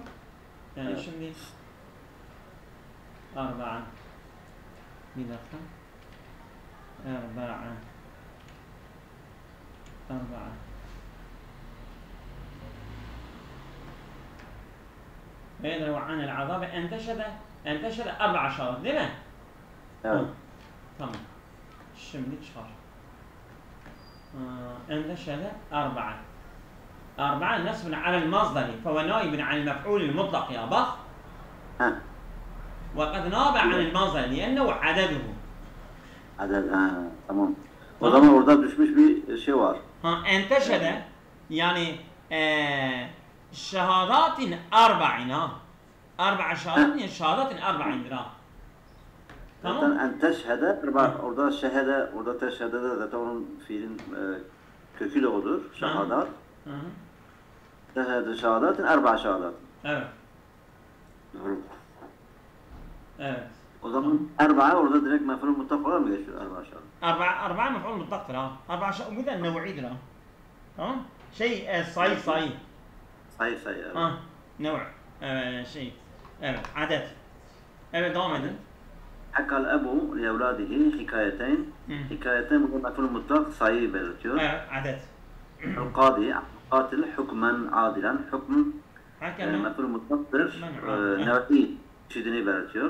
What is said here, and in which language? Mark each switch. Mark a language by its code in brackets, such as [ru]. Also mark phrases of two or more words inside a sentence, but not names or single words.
[tr] Yani evet. Şimdi 4. Bir dakika. 4 [ar] ويدرو عن العذاب أن تشهد [tr] 4 şahit değil mi? Evet. Tamam. Şimdi çıkar. [ar] أن تشهد 4 نصب على المصدر فهو نائب عن المفعول المطلق يا بخ. وقد ناب عن المصدر لأنه عدده. [tr] Aded, tamam. O zaman orada düşmüş bir şey var. Ha, enteşede yani [ar] شهادات أربع [tr] ha. [ar] أربع شهادات [tr] yani şehadatin arba'indir ha. Tamam. Zaten en teşhede, orada şehede, orada teşhede de zaten onun fiilin kökü de odur. Şehadat. [ar] تشهد شهادات، أربع شهادات. [tr] Evet. Doğru. Evet. O zaman erba'a orada direkt [ar] مفعول مطلق [tr] olarak mı geçiyor [ar] أربع شهادات? أربعة مفعول مطلق ترى أربعة ومثل نوعي ترى تمام شيء صحيح صحيح [tr] Sayı sayı. Evet. [ar] نوع شيء عدد [tr] devam edin. [ar] حكى الأب لأولاده حكايتين. [tr] Hikayeteyn burada [ar] مفعول مطلق [tr] sayıyı belirtiyor. Evet adet. [ar] القاضي، قاتل حكما عادلا. [tr] Hükm mef'ul mutlaktır. Nev'i çeşidini belirtiyor.